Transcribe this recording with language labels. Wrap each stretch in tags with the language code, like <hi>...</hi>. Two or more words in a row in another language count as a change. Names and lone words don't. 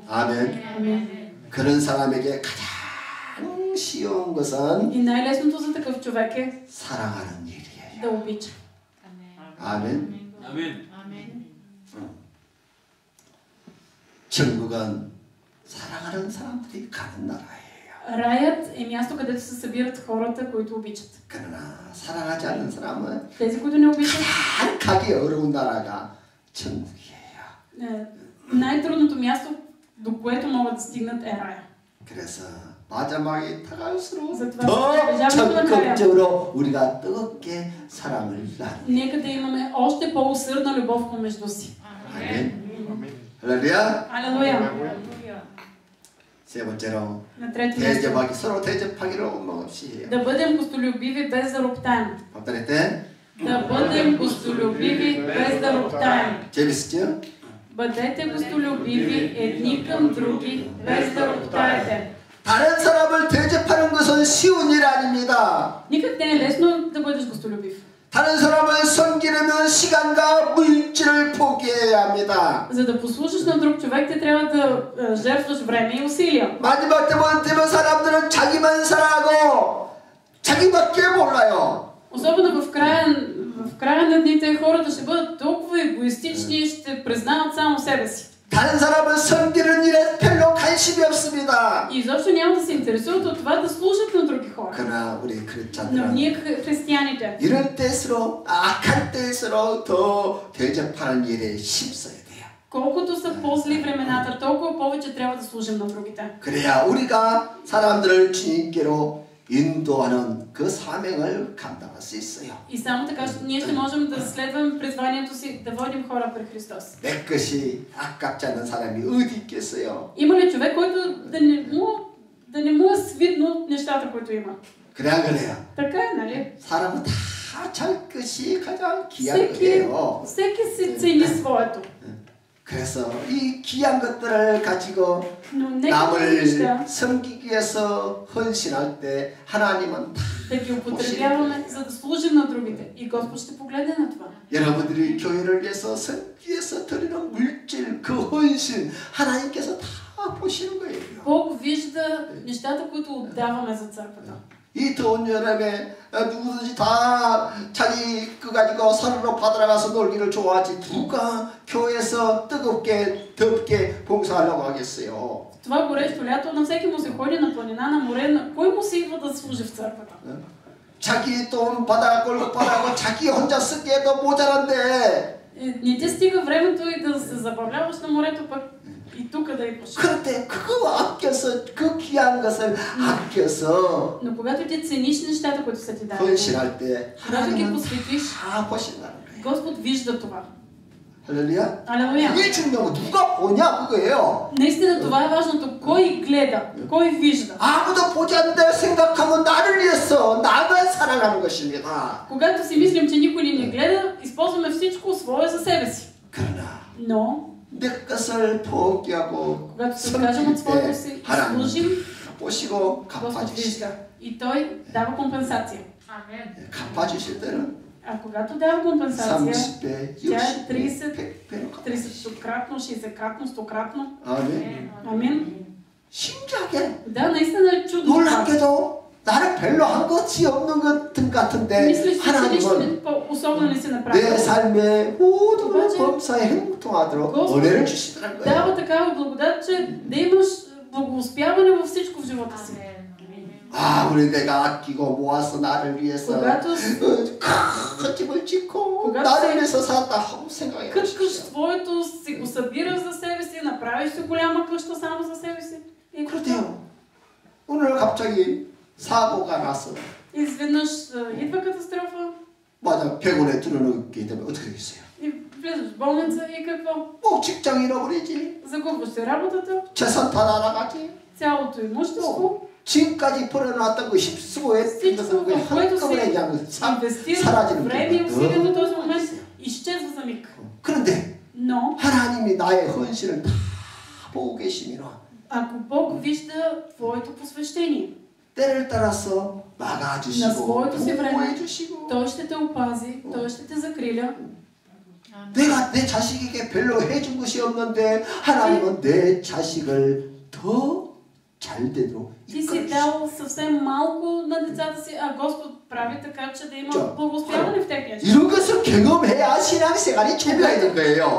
<ko>아멘.</ko> <bg>Амин.</bg> <ko>그런 사람에게 가장 쉬운 것은</ko> <bg>И най-лесното за такъв човек е</bg> <ko>사랑하는 일이에요.</ko> <bg>да обича.</bg> <ko>아멘. 아멘. 천국은 사랑하는 사람들이 가는 나라예요.</ko> <bg>Раят е място, където се събират хората, които обичат.</bg> <ko>그러나 사랑하지 않는 사람은</ko> <bg>Тези, които не обичат,</bg> <ko>가기 어려운 나라가 천국이에요.</ko> <bg>най-трудното място, до което могат да стигнат е рая.</bg> <ko>그래서 마지막이 다가올수록</ko> <bg>затова</bg> <ko>더 적극적으로 우리가 뜨겁게 사랑을 나누는.</ko> <bg>Нека да имаме още по-усърдна любов помежду си.</bg> <ko>아멘. 할렐루야.</ko> <bg>Алелуя!</bg> <ko>세 번째로</ko> <bg>На трето място.</bg> <ko>대접하기, 서로 대접하기로 없이 해요.</ko> <bg>Да бъдем гостолюбиви без да роптаем. повторете. Да бъдем гостолюбиви без да роптаем.</bg> <ko>재밌었죠?</ko> <bg>Бъдете гостолюбиви едни към други без да роптаете.</bg> <ko>다른 사람을 대접하는 것은 쉬운 일 아닙니다.</ko> <bg>Никак не е лесно да бъдеш гостолюбив.</bg> <ko>다른 사람을 섬기려면 시간과 물질을 포기해야 합니다.</ko> <bg>За да послужиш на друг човек, те трябва да жертваш време и усилия.</bg> <ko>마지막 때만 되면 사람들은 자기만 살아가고 자기밖에 몰라요.</ko> <bg>Особено в края на дните хората ще бъдат толкова егоистични и ще признават само себе си.</bg> <ko>다른 사람을 섬기는 일에 별로 관심이 없습니다.</ko> <bg>И изобщо няма да се интересуват от това да служат на други хора.</bg> <ko>그러나 우리</ko> <bg>Но</bg> <ko>크리스찬들은</ko> <bg>ние християните,</bg> <ko>이럴 때일수록 악할 때일수록 더 대접하는 일에 힘써야 돼요.</ko> <bg>колкото са по-зли времената, толкова повече трябва да служим на другите.</bg> <ko>그래야 우리가 사람들을 주님께로 인도하는 그 사명을 감당할 수 있어요.</ko> <bg>И само така ние ще можем да следваме призванието си да водим хора пред Христос.</bg> <ko>내 것이 아깝지 않은 사람이 어디 있겠어요?</ko> <bg>Има ли човек, който да не му е свидно нещата, които има?</bg> <ko>그래 안 그래요?</ko> <bg>Така е, нали?</bg> <ko>사람은 다 잘 것이 가장 귀한 거예요.</ko> <bg>всеки си цени своето.</bg> <ko>그래서 이 귀한 것들을 가지고</ko> <bg>Но нека</bg> <ko>남을</ko> <bg>неща</bg> <ko>섬기기 위해서 헌신할 때 하나님은 다</ko> <bg>да ги употребяваме, за да служим на другите. И Господ ще погледне на това.</bg> <ko>여러분들이 교회를 위해서 섬기기 위해서 드리는 물질 그 헌신 하나님께서 다 보시는 거예요.</ko> <bg>Бог вижда нещата, които отдаваме за църквата.</bg> <ko>이 더운 여름에 누구든지 다 자기 그 가지고 산으로 바다에 가서 놀기를 좋아하지 누가 교회에서 뜨겁게 덥게 봉사하려고 하겠어요.</ko> <bg>Това горещо лято на всеки му се ходи на планина, на море, на кой му се идва да служи в църквата?</bg> <ko>자기 돈 받아갖고 받아갖고 자기 혼자 쓰기에도 모자란데</ko> <bg>Не ти стига времето и да се забавляваш на морето, пък и тук да идваш.</bg> <ko>그런데 그거 아껴서 그 귀한 것을 아껴서</ko> <bg>Но когато ти цениш нещата, които са ти дали,</bg> <ko>헌신할 때</ko> <bg>когато ги</bg> <ko>하나님은</ko> <bg>посветиш,</bg> <ko>다 보신다는 거예요.</ko> <bg>Господ вижда това.</bg> <ko>할렐루야.</ko> <bg>Алелуя!</bg> <ko>이게 중요한 거 누가 보냐 그거예요.</ko> <bg>Наистина това е важното. Кой гледа? Кой вижда?</bg> <ko>아무도 보지 않는다 생각하면 나를 위해서 나만 살아가는 것입니다.</ko> <bg>Когато си мислим, че никой ни не гледа, използваме всичко свое за себе си.</bg> <ko>그러나</ko> <bg>Но,</bg> <ko>내 것을 포기하고</ko> <bg>когато се откажем от своето си и</bg> <ko>하나님</ko> <bg>служим,</bg> <ko>보시고</ko> <bg>Господ</bg> <ko>갚아주실</ko> <bg>вижда. И Той дава компенсация.</bg> <ko>갚아주실 때는</ko> <bg>А когато дава компенсация,</bg> <ko>30배,</ko> <bg>тя е</bg> <ko>60배, 30, 100배로 갚아주실</ko> <bg>30-кратно, 60-кратно, 100-кратно.</bg> <ko>아멘.</ko> <bg>Амин.</bg> <ko>신기하게</ko> <bg>Да, наистина е чудно.</bg> <ko>놀랍게도 나는 별로 한 것이 없는 것 같은데</ko> <bg>Мислиш, че нищо</bg> <ko>하나님은</ko> <bg>особено не си направил.</bg> <ko>내 삶의 모든</ko> <bg>обаче</bg> <ko>범사에 행복하도록</ko> <bg>Господ</bg> <ko>은혜를 주시더라는 거예요.</ko> <bg>дава такава благодат, че да имаш благоуспяване във всичко в живота си.</bg> <ko>아, 우리 내가 아끼고 모아서 나를 위해서</ko> <bg>Когато</bg> <ko>큰 집을 짓고</ko> <bg>когато</bg> <ko>나를 위해서 살았다 하고 생각해</ko> <bg>къткаш</bg> <ko>보십시오.</ko> <bg>твоето, си го събираш за себе си, направиш си голяма къща само за себе си. И</bg> <ko>그렇대요. 오늘 갑자기 사고가 났어.</ko> <bg>изведнъж идва катастрофа</bg> <ko>맞아, 병원에 들어놓게 되면 어떻게 되겠어요?</ko> <bg>и влизаш в болница и какво?</bg> <ko>꼭 직장 잃어버리지.</ko> <bg>Загубваш си работата,</bg> <ko>재산 다 날아가지.</ko> <bg>цялото имущество,</bg> <ko>지금까지 벌어놨던 거 힘쓰고했던</ko> <bg>всичко,</bg> <ko>거</ko> <bg>в което</bg> <ko>한꺼번에</ko> <bg>си</bg> <ko>그냥</ko> <bg>инвестира</bg> <ko>사라지는</ko> <bg>време и усилия до този</bg> <ko>게</ko> <bg>момент, изчезва за миг.</bg> <ko>그런데</ko> <bg>Но</bg> <ko>하나님이 나의 헌신을 다 보고 계시면</ko> <bg>ако Бог вижда твоето посвещение,</bg> <ko>때를 따라서</ko> <bg>на</bg> <ko>막아주시고</ko> <bg>своето си време,</bg> <ko>보호해주시고</ko> <bg>Той ще те опази, Той ще те закриля.</bg> <ko>내가 내 자식에게 별로 해준 것이 없는데 하나님은 내 자식을 더 잘 되도록</ko> <bg>Ти си дал съвсем малко на децата си, а Господ прави така, че да има</bg> <ko>자,</ko> <bg>благословяване в техния живот.</bg> <ko>이런 것을 경험해야 신앙생활이 재미가 있는 거예요.</ko>